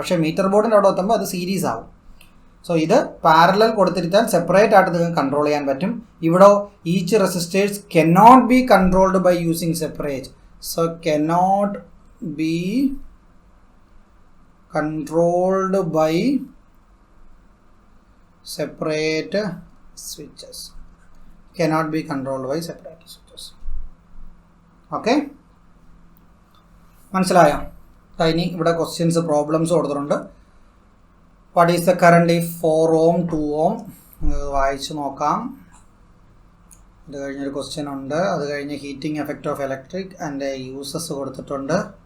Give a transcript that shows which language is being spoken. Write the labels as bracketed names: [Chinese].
[Malayalam] പക്ഷേ മീറ്റർ ബോർഡിൻ്റെ അവിടെ എത്തുമ്പോൾ അത് സീരീസ് ആവും. സോ ഇത് പാരലൽ കൊടുത്തിരുത്താൽ സെപ്പറേറ്റ് ആയിട്ട് നിങ്ങൾക്ക് കൺട്രോൾ ചെയ്യാൻ പറ്റും. [English] ഇവിടെ each resistors cannot be controlled by using separate. So cannot be controlled by separate switches. Cannot be controlled by separate switches. [Malayalam] Okay, മനസ്സിലായോ? ഇനി ഇവിടെ ക്വസ്റ്റ്യൻസ് പ്രോബ്ലംസ് കൊടുത്തിട്ടുണ്ട്. [English] What is the current if 4 ohm 2 ohm? [Malayalam] വായിച്ച് നോക്കാം. അത് കഴിഞ്ഞൊരു question ഉണ്ട്. അത് കഴിഞ്ഞ് heating effect of electric and uses കൊടുത്തിട്ടുണ്ട്.